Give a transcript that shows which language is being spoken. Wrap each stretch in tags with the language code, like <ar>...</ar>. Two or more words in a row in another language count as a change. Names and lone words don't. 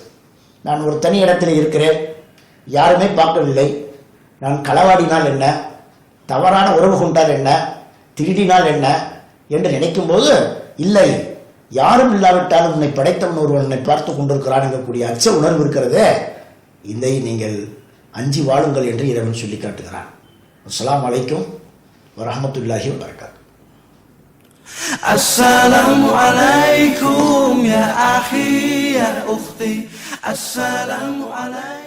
<ta>நான் ஒரு தனி இடத்தில் இருக்கிறேன், யாருமே பார்க்கவில்லை, நான் களவாடினால் என்ன, தவறான உறவு கொண்டால் என்ன, திருடினால் என்ன என்று நினைக்கும் போது, இல்லை, யாரும் இல்லாவிட்டாலும் உன்னை படைத்தவன் ஒருவன் உன்னை பார்த்து கொண்டிருக்கிறான் என்கக்கூடிய அச்ச உணர்வு இருக்கிறது. இதை நீங்கள் அஞ்சி வாழுங்கள் என்று இறைவன் சொல்லி காட்டுகிறான்.</ta> <ar>السلام عليكم ورحمة الله وبركاته. السلام عليكم يا أخي يا أختي السلام عليكم.</ar>